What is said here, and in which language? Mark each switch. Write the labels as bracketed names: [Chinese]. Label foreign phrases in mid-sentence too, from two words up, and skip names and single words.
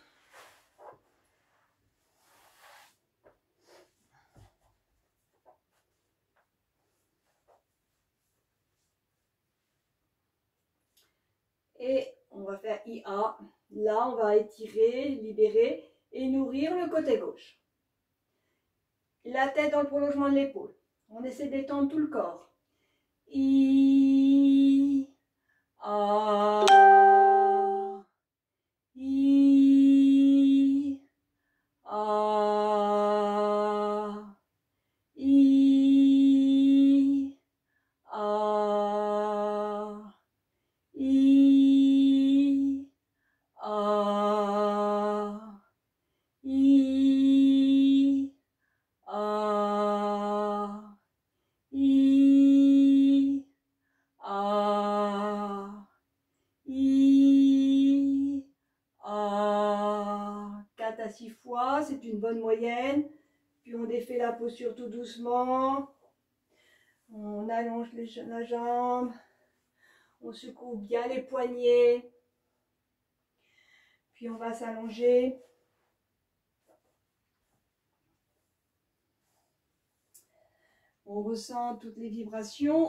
[French] Et on va faire IA. Là, on va étirer, libérer et nourrir le côté gauche. La tête dans le prolongement de l'épaule. On essaie d'étendre tout le corps. I, A, I, A, I, A, I, A, I, A, I, A, I, A. 4 à 6 fois, c'est une bonne moyenne. Puis on défait la posture tout doucement. On allonge la jambe. On secoue bien les poignets. Puis on va s'allonger. On ressent toutes les vibrations.